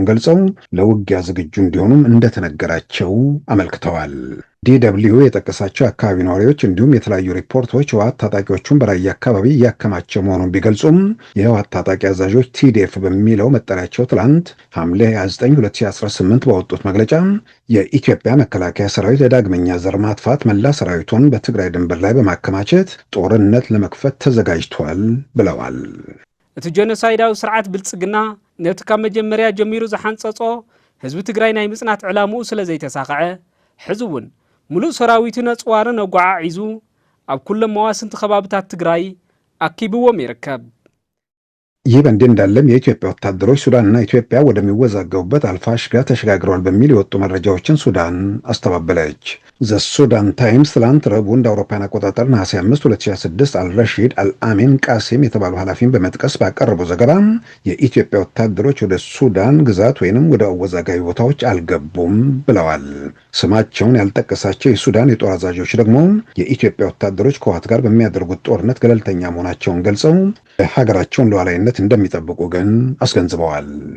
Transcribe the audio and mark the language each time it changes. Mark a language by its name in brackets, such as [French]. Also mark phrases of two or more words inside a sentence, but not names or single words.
[Amharic] ገልጸው ለውጊያ ዝግጁ እንዲሆኑም እንደተነገራቸው አመልክተዋል። DW የጠቀሳቸው አካባቢ ነዋሪዎች እንዲሁም የተለያዩ ሪፖርቶች ህወሓት ታጣቂዎቹን በራያ አካባቢ እያከማቸው መሆኑን ቢገልጹም የህወሓት ታጣቂ አዛዦች TDF በሚለው መጠሪያቸው ትላንት ሐምሌ 29 2018 ባወጡት መግለጫ የኢትዮጵያ መከላከያ ሰራዊት ለዳግመኛ ዘር ማጥፋት መላ ሰራዊቱን በትግራይ ድንበር ላይ በማከማቸት ጦርነት ለመክፈት ተዘጋጅቷል ብለዋል። [Tigrinya] እቲ ጄኖሳይዳዊ ስርዓት ብልጽግና ነቲ ካብ መጀመርያ ጀሚሩ ዝሓንጸጾ ህዝቢ ትግራይ ናይ ምጽናት ዕላምኡ ስለ ዘይተሳኽዐ ሕዚ እውን ሙሉእ ሰራዊቱ ነጽዋርን ኣጓዓዒዙ ኣብ ኩሎም መዋስንቲ ከባብታት ትግራይ ኣኪብዎም ይርከብ። [Amharic] ይህ በእንዲህ እንዳለም የኢትዮጵያ ወታደሮች ሱዳንና ኢትዮጵያ ወደሚወዛገቡበት አልፋሽጋ ተሸጋግረዋል በሚል የወጡ መረጃዎችን ሱዳን አስተባበለች። ዘሱዳን ታይምስ ትላንት ረቡዕ እንደ አውሮፓውያን አቆጣጠር ነሐሴ 5 2026 አልረሺድ አልአሚን ቃሲም የተባሉ ኃላፊን በመጥቀስ ባቀረበው ዘገባ የኢትዮጵያ ወታደሮች ወደ ሱዳን ግዛት ወይንም ወደ አወዛጋቢ ቦታዎች አልገቡም ብለዋል። ስማቸውን ያልጠቀሳቸው የሱዳን የጦር አዛዦች ደግሞ የኢትዮጵያ ወታደሮች ከህወሓት ጋር በሚያደርጉት ጦርነት ገለልተኛ መሆናቸውን ገልጸው የሀገራቸውን ሉዓላዊነት እንደሚጠብቁ ግን አስገንዝበዋል።